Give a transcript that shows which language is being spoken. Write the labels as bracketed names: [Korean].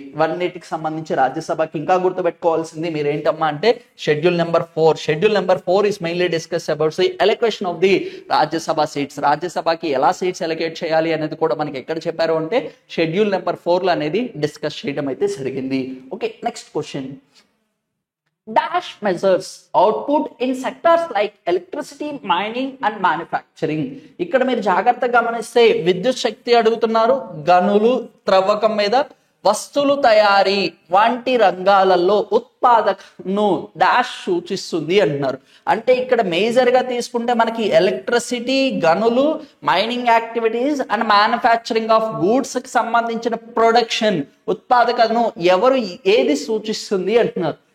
[Telugu] ఇవన్నిటికి సంబంధించి రాజ్యసభకి ఇంకా గుర్తుపెట్టుకోవాల్సింది మీరు ఏంటమ్మా అంటే schedule number 4. [English] Schedule number 4 is mainly discuss about the allocation of the Rajya Sabha seats. [Telugu] రాజ్యసభకి ఎలా సీట్స్ ఎలొకేట్ చేయాలి అనేది కూడా మనకి ఎక్కడ చెప్పారు అంటే షెడ్యూల్ నెంబర్ 4 లో అనేది డిస్కస్ చేయడం అయితే జరిగింది. [English] Okay, next question. Dash measures output in sectors like electricity, mining and manufacturing. [Telugu] ఇక్కడ మీరు జాగ్రత్తగా గమనిస్తే విద్యుత్ శక్తి అడుగుతున్నారు, గనులు త్రవ్వకం మీద వస్తువులు తయారీ వంటి రంగాలలో ఉత్పాదకను డాష్ సూచిస్తుంది అంటున్నారు. అంటే ఇక్కడ మేజర్ గా తీసుకుంటే మనకి ఎలక్ట్రిసిటీ, గనులు, [English] mining activities and manufacturing of goods [Telugu] కి సంబంధించిన ప్రొడక్షన్ ఉత్పాదకను ఎవరు ఏది సూచిస్తుంది అంటున్నారు.